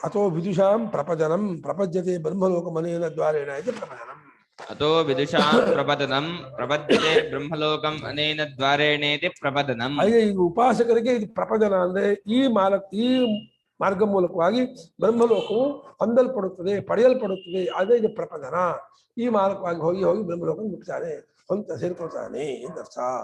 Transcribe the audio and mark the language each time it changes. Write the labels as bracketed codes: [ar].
[sa] ಅಥೋ ವಿದುಷಾಂ ಪ್ರಪದನಂ ಪ್ರಪದ್ಯತೆ ಬ್ರಹ್ಮಲೋಕ ಮನೇನ ದ್ವಾರೇಣ ಇದೆ ಪ್ರಪದನಂ. अतो विदुषां प्रपदनं प्रपद्यते ब्रह्मलोकम् अनेन द्वारेणेति प्रपदनम्. [kn] ಹಾಗೆ ಈಗ ಉಪಾಸಕರಿಗೆ ಇದು ಪ್ರಪದನ ಅಂದ್ರೆ ಈ ಮಾರ್ಗ ಮೂಲಕವಾಗಿ ಬ್ರಹ್ಮಲೋಕವು ಹೊಂದಲ್ಪಡುತ್ತದೆ, ಪಡೆಯಲ್ಪಡುತ್ತದೆ. ಅದೇ ಇದು ಪ್ರಪದನ. ಈ ಮಾರ್ಗವಾಗಿ ಹೋಗಿ ಹೋಗಿ ಬ್ರಹ್ಮಲೋಕ ಮುಟ್ತಾನೆ, ಹೊಂತ ಸೇರ್ಕೊಳ್ತಾನೆ ಎಂದರ್ಥ.